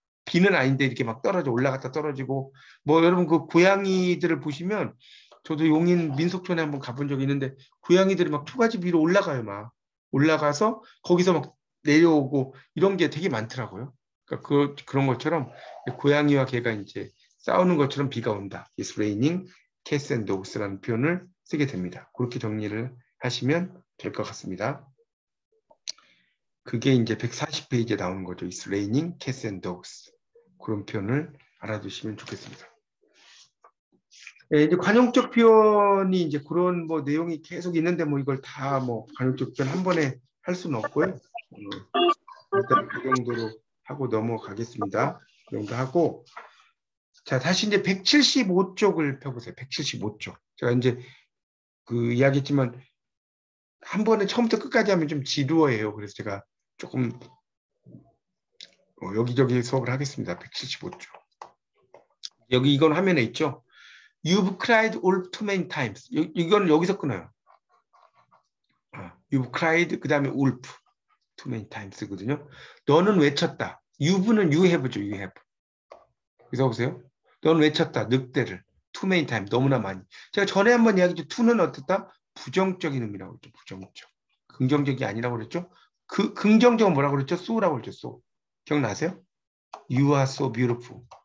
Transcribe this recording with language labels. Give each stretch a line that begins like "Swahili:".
Korean: 비는 아닌데 이렇게 막 떨어져 올라갔다 떨어지고 뭐 여러분 그 고양이들을 보시면 저도 용인 민속촌에 한번 가본 적이 있는데 고양이들이 막 초가집 위로 올라가요. 막 올라가서 거기서 막 내려오고 이런 게 되게 많더라고요. 그러니까 그런 것처럼 고양이와 개가 이제 싸우는 것처럼 비가 온다.
English: It's raining cats and dogs라는 표현을 쓰게 됩니다.
Korean: 그렇게 정리를 하시면 될 것 같습니다. 그게 이제 140페이지에 나오는 거죠.
English: It's raining cats and dogs.
Korean: 그런 표현을 알아두시면 좋겠습니다. 예, 이제 관용적 표현이 이제 그런 뭐 내용이 계속 있는데 뭐 이걸 다 뭐 관용적 표현 한 번에 할 수는 없고요. 일단 그 정도로 하고 넘어가겠습니다. 그 정도 하고 자 다시 이제 175쪽을 펴보세요. 175쪽. 제가 이제 그 이야기했지만 한 번에 처음부터 끝까지 하면 좀 지루해요. 그래서 제가 조금 여기저기 수업을 하겠습니다. 175쪽. 여기 이건 화면에 있죠.
English: You've cried all too many times.
Korean: 이건 여기서 끊어요.
English: You've cried 그 다음에 wolf too many times거든요.
Korean: 너는 외쳤다.
English: You've는 you have죠.
Korean: You have. 여기서 보세요. 너는 외쳤다. 늑대를 too many times 너무나 많이. 제가 전에 한번 이야기했죠. to는 어떻다? 부정적인 의미라고 그랬죠. 부정적. 긍정적이 아니라고 그랬죠. 그 긍정적은 뭐라고 그랬죠?
English: so라고 그랬죠. so. 기억나세요? You are so beautiful.